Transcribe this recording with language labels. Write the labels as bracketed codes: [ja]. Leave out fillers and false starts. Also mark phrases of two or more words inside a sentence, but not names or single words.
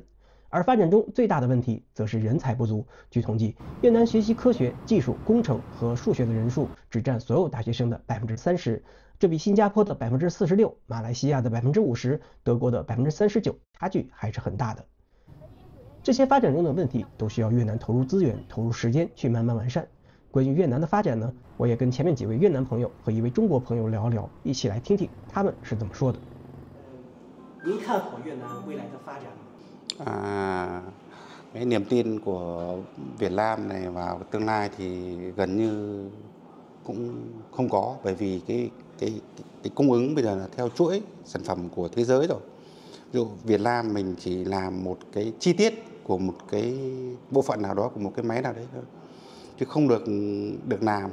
[zh] 而发展中最大的问题则是人才不足。据统计，越南学习科学、技术、工程和数学的人数只占所有大学生的30%，这比新加坡的46%、马来西亚的50%、德国的39%，差距还是很大的。这些发展中的问题都需要越南投入资源、投入时间去慢慢完善。关于越南的发展呢，我也跟前面几位越南朋友和一位中国朋友聊聊，一起来听听他们是怎么说的。您看好越南未来的发展吗？ [vi] Cái niềm tin của Việt Nam này vào tương lai thì gần như cũng không có, bởi vì cái cung ứng bây giờ là theo chuỗi sản phẩm của thế giới rồi. Ví dụ Việt Nam mình chỉ làm một cái chi tiết của một cái bộ phận nào đó của một cái máy nào đấy thôi, chứ không được làm.